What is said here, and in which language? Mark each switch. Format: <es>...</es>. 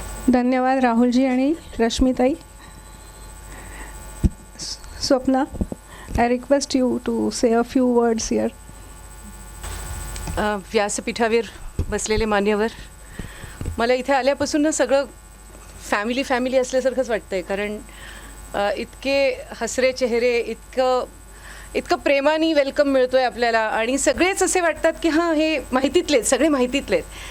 <mr>धन्यवाद राहुलजी आणि रश्मीताई.</mr> <en>Swapna, I request you to say a few words here.</en> <mr>व्यासपीठावर बसलेले मान्यवर, मला इथे आल्यापासून ना सगळं फॅमिली असल्यासारखंच वाटतं आहे. कारण इतके हसरे चेहरे, इतकं प्रेमाने वेलकम मिळतो आहे आपल्याला आणि सगळेच असे वाटतात की हां हे माहितीतलेच, सगळे माहितीतलेत.</mr>